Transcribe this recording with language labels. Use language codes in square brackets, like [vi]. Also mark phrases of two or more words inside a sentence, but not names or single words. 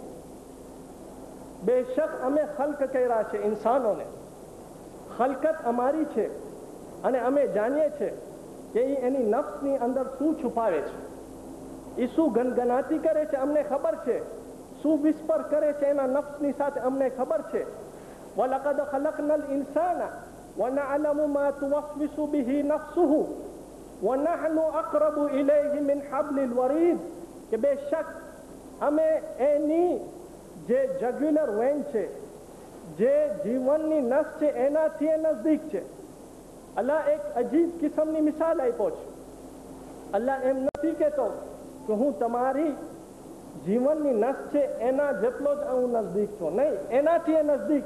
[gu] બેશક અમે ખલ્ક કર્યા છે ઇન્સાનોને, ખલકત અમારી છે અને અમે જાણીએ છીએ કે એની નફ્સની અંદર શું છુપાવે છે, એ શું ગનગનાતી કરે છે અમને ખબર છે, શું વિસ્પર કરે છે એના નફ્સની સાથે અમને ખબર છે. [ar] ولقد خلقنا الإنسان ونعلم ما توسوس به نفسه ونحن أقرب إليه من حبل الوريد. [gu] કે બેશક અમે એની જે [en] jugular vein [gu] છે, જે જીવનની નસ છે, એનાથી એ નજદીક છે. અલ્લાહ એક અજીબ કિસ્મની મિસાલ આપ્યો છે. અલ્લાહ એમ નથી કહેતો કે હું તમારી જીવનની નસ છે એના જેટલો જ હું નજદીક છું, નહીં, એનાથી એ નજદીક.